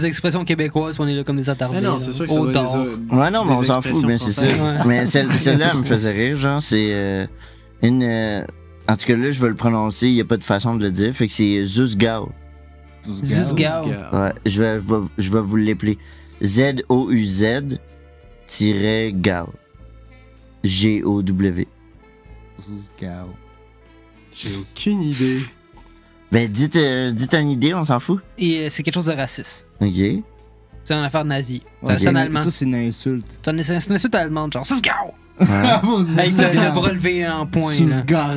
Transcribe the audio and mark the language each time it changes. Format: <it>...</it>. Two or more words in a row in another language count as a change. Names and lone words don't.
<fr>c'est des expressions québécois, on est là comme des attardés. Mais non, là. c'est sûr que ça Au doit être dard. Ouais, non, mais des on s'en fout, expressions mais c'est ça. françaises. Ouais. Mais celle-là, elle me faisait rire, genre, c'est une. En tout cas, là, je vais le prononcer, il n'y a pas de façon de le dire, fait que c'est Zuzgao. Zuzgao. Ouais, je vais vous l'appeler. Z-O-U-Z-Gao. G-O-W. Zuzgao. J'ai aucune idée. Ben, dites une idée, on s'en fout. Et c'est quelque chose de raciste. Ok. C'est une affaire nazie. Ouais, C'est en allemand. Ça, c'est une insulte. C'est une insulte allemande, genre Zuzgao! Ouais. Avec le bras levé en point, là. Zuzgao.</fr>